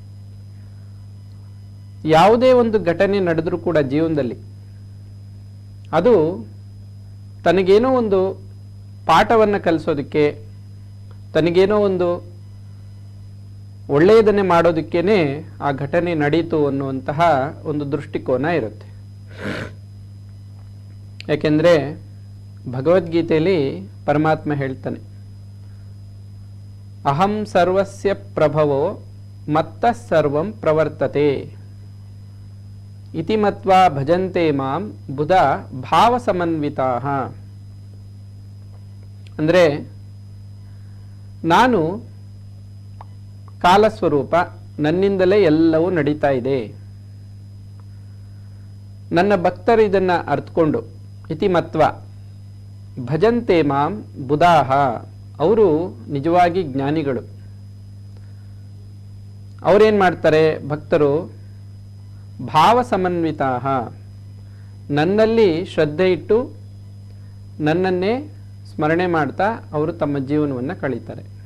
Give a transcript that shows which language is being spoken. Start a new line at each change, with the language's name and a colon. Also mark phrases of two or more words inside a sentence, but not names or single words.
Kannada: ಯಾವುದೇ ಒಂದು ಘಟನೆ ನಡೆದರೂ ಕೂಡ ಜೀವನದಲ್ಲಿ ಅದು ತನಗೇನೋ ಒಂದು ಪಾಠವನ್ನು ಕಲಿಸೋದಕ್ಕೆ, ತನಗೇನೋ ಒಂದು ಒಳ್ಳೆಯದನ್ನೇ ಮಾಡೋದಕ್ಕೇನೆ ಆ ಘಟನೆ ನಡೀತು ಅನ್ನುವಂತಹ ಒಂದು ದೃಷ್ಟಿಕೋನ ಇರುತ್ತೆ. ಯಾಕೆಂದರೆ ಭಗವದ್ಗೀತೆಯಲ್ಲಿ ಪರಮಾತ್ಮ ಹೇಳ್ತಾನೆ,
Sanskrit: ಅಹಂ ಸರ್ವಸ್ಯ ಪ್ರಭವೋ ಮತ್ತಃ ಸರ್ವಂ ಪ್ರವರ್ತತೆ ಇತಿ ಮತ್ವಾ ಭಜಂತೆ ಮಾಂ ಬುಧ ಭಾವ ಸಮನ್ವಿತಾಃ.
Kannada: ಅಂದರೆ ನಾನು ಕಾಲಸ್ವರೂಪ, ನನ್ನಿಂದಲೇ ಎಲ್ಲವೂ ನಡೀತಾ ಇದೆ. ನನ್ನ ಭಕ್ತರು ಇದನ್ನು ಅರ್ಥಕೊಂಡು
Sanskrit: ಇತಿ ಮತ್ವ ಭಜಂತೆ ಮಾಂ ಬುಧಾಹ,
Kannada: ಅವರು ನಿಜವಾಗಿ ಜ್ಞಾನಿಗಳು. ಅವರೇನು ಮಾಡ್ತಾರೆ ಭಕ್ತರು?
Sanskrit: ಭಾವ ಸಮನ್ವಿತಾಹ,
Kannada: ನನ್ನಲ್ಲಿ ಶ್ರದ್ಧೆ ಇಟ್ಟು ನನ್ನನ್ನೇ ಸ್ಮರಣೆ ಮಾಡ್ತಾ ಅವರು ತಮ್ಮ ಜೀವನವನ್ನು ಕಳೀತಾರೆ.